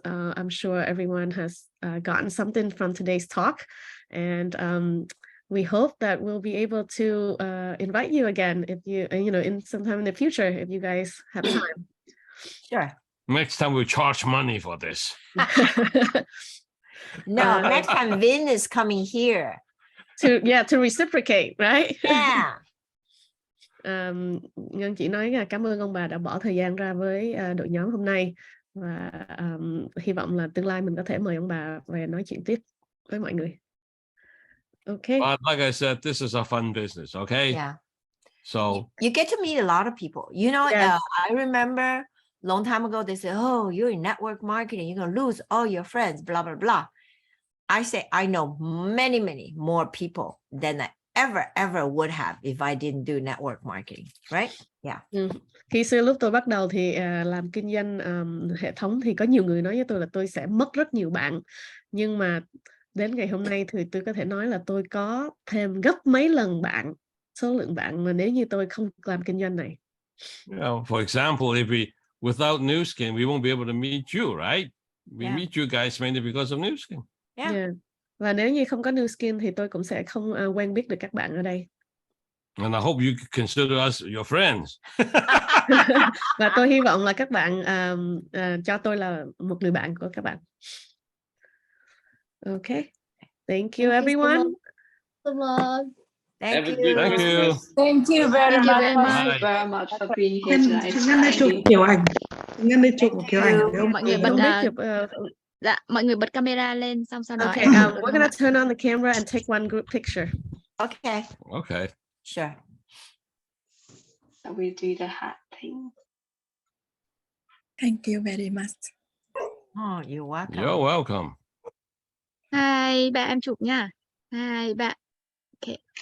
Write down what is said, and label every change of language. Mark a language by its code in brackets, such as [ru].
[en] I'm sure everyone has gotten something from today's talk, and we hope that we'll be able to invite you again if you, in sometime in the future, if you guys have time. Sure. Next time we charge money for this. No, next time Vin is coming here. To reciprocate, right? Yeah. [vi] Ngân chỉ nói là cảm ơn ông bà đã bỏ thời gian ra với đội nhóm hôm nay, và hy vọng là tương lai mình có thể mời ông bà về nói chuyện tiếp với mọi người. [en] Okay. But like I said, this is a fun business, okay? Yeah. So you get to meet a lot of people. You know, Yes. I remember long time ago, they said, oh, you're in network marketing, you're going to lose all your friends, blah, blah, blah. I say, I know many, many more people than I ever would have if I didn't do network marketing, right? Yeah. [vi] Khi xưa lúc tôi bắt đầu thì làm kinh doanh hệ thống thì có nhiều người nói với tôi là tôi sẽ mất rất nhiều bạn. Nhưng mà đến ngày hôm nay thì tôi có thể nói là tôi có thêm gấp mấy lần số lượng bạn mà nếu như tôi không làm kinh doanh này. [en] you know, for example, without Nuskin, we won't be able to meet you, right? We meet you guys mainly because of Nuskin. Yeah. [vi] Và nếu như không có Nuskin thì tôi cũng sẽ không quen biết được các bạn ở đây. [en] And I hope you consider us your friends. [vi] Và tôi hy vọng là các bạn cho tôi là một người bạn của các bạn. [en] Okay. Thank you, everyone. Thank you. Thank you. Thank you very much. Thank you very much for being here tonight. [vi] Ngân ơi chụp kiểu ảnh. Ngân ơi chụp một kiểu ảnh được không? Mọi người bật dạ, mọi người bật camera lên xong sau đó [en] Okay, [vi] em [en] we're gonna turn on the camera and take one group picture. Okay. Okay. Sure. So we do the hat thing. Thank you very much. Oh, you're welcome. You're welcome. [vi] hai ba em chụp nha. 2 3. Ok.